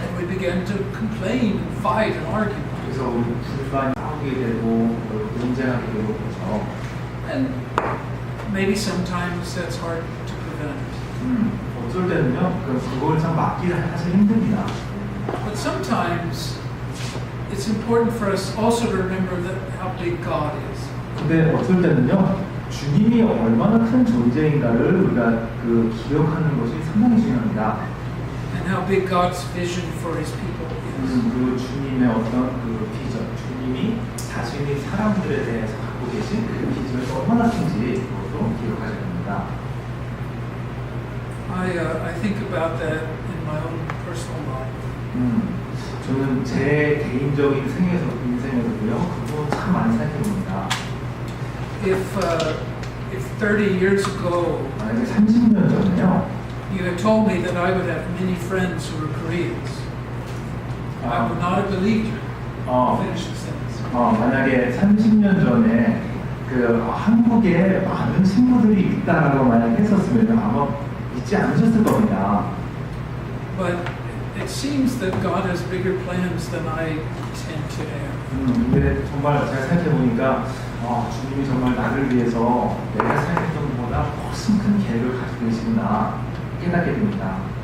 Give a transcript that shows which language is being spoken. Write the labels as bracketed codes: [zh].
[en] And we begin to complain and fight and argue. [ko] 그래서 우리 불만이 싸우게 되고 논쟁하게 되고 그렇죠. [en] And maybe sometimes that's hard to prevent. [ko] 어쩔 때는요, 그걸 참 막기를 사실 힘듭니다. [en] But sometimes it's important for us also to remember that how big God is. [ko] 근데 어쩔 때는요, 주님이 얼마나 큰 존재인가를 우리가 기억하는 것이 상당히 중요합니다. [en] And how big God's vision for His people is. [ko] 그 주님의 어떤 비전, 주님이 자신이 사람들에 대해서 갖고 계신 그 비전이 얼마나 큰지 그것도 기억하셔야 됩니다. [en] I think about that in my own personal life. [ko] 저는 제 개인적인 인생에서도요, 그 부분 참 많이 생각해봅니다. [en] If 30 years ago [ko] 만약에 30년 전에요, [en] you had told me that I would have many friends who were Koreans, I would not have believed you. Finish the sentence. [ko] 만약에 30년 전에 한국에 많은 친구들이 있다라고 만약 했었으면 아마 믿지 않으셨을 겁니다. [en] But it seems that God has bigger plans than I tend to have. [ko] 근데 정말 제가 생각해보니까 주님이 정말 나를 위해서 내가 생각했던 것보다 훨씬 큰 계획을 가지고 계시구나 깨닫게 됩니다.